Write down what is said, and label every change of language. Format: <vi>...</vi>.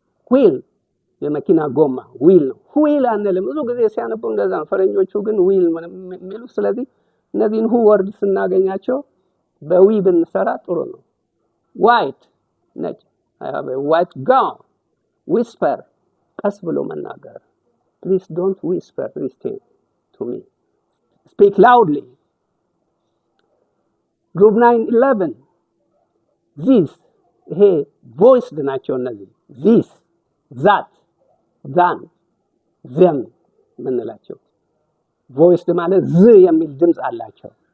<am>wheel የመኪና ጎማ wheel ነው። wheel አንልም ብዙ ጊዜ ሲያነቡ እንደዛ ነው። ፈረንጆቹ ግን wheel የሚሉ። ስለዚህ እነዚህን who word ስናገኛቸው በዊ ብንሰራ ጥሩ ነው። white ነጭ</am> <en>I have a white gown. whisper</en> <am>ቀስ ብሎ መናገር</am> <en>please don't whisper this thing to me. speak loudly.</en> <am>group 9-11 this ይሄ voiced ናቸው እነዚህ</am> <en>this that than them</en> <am>ምንላቸው voiced ማለት ዝ የሚል ድምጽ አላቸው።</am>